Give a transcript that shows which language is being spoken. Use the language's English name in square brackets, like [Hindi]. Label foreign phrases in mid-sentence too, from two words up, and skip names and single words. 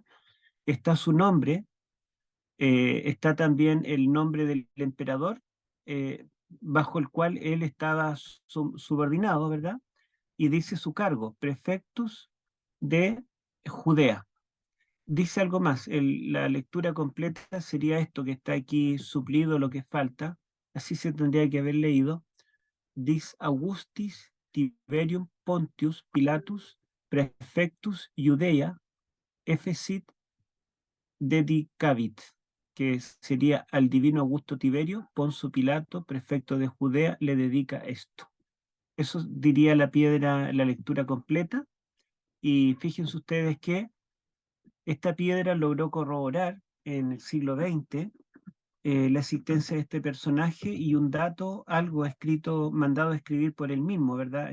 [Spanish] Está su nombre, está también el nombre del emperador, bajo el cual él estaba subordinado, ¿verdad? Y dice su cargo, prefectus de Judea. Dice algo más, la lectura completa sería esto que está aquí suplido lo que falta, así se tendría que haber leído. [Latin] Dis Augustis Tiberium Pontius Pilatus prefectus Judea efficit dedicavit, [Spanish] que sería al divino Augusto Tiberio, Poncio Pilato, prefecto de Judea, le dedica esto. Eso diría la piedra, la lectura completa. Y fíjense ustedes que esta piedra logró corroborar en el siglo XX la existencia de este personaje y un dato, algo escrito, mandado a escribir por él mismo, ¿verdad?